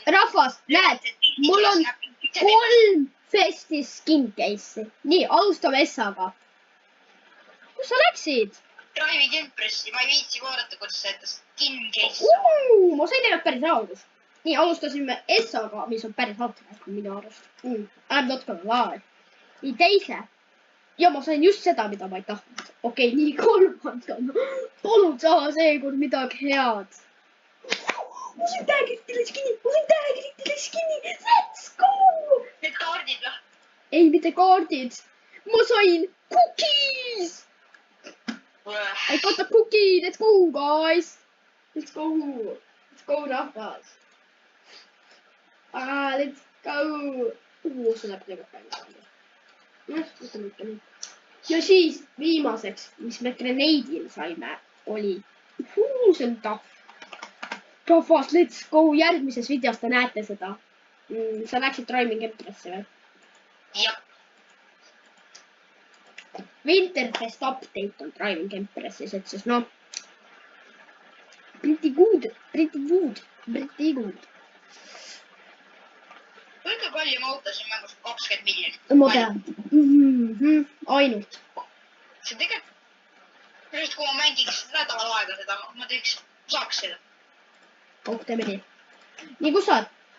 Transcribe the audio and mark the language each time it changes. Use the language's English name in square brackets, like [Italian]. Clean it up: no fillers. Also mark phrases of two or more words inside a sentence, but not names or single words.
[Estonian] Rahvas, näed, mul on 3 festi [English] skin case'i. [Estonian] Nii, alustame S-aga. Kus sa läksid? Drive'i Empressi, ma ei viitsi vaadata, kuidas sa enda [English] skin case. [Estonian] Ma sain tegelikult päris raudus. Nii, alustasime S-aga, mis on päris halb minu arust. [English] I'm not gonna lie. [Estonian] Nii, teise. Ja ma sain just seda, mida ma ei tahtnud. Okei, nii kolmandana. Palun saa seekord midagi head. Ma sain täägeritele skinni. [English] Let's go! [Estonian] Need kaardid või? Ei, mitte kaardid. Ma sain cookies. [English] I got a cookie, let's go guys. Let's go rahvas. Let's go. [Estonian] See läheb väga palju. Võtame ikka nii. Ja siis viimaseks, mis me Grenade'il saime, oli see on tahv. Rahvas, [English] let's go. [Estonian] Järgmises videos te näete seda. Sa läksid Driving Empresse või? Jah. Winterfest update on Driving Empresses, et siis noh. [English] Pretty good. [Estonian] Kõige kallim auto siin mängus 20 miljonit. Ma tean. Ainult. See tegelikult, just kui ma mängiks nädal aega seda, ma saaks seda. Teeme nii. Nii, kus sa oled?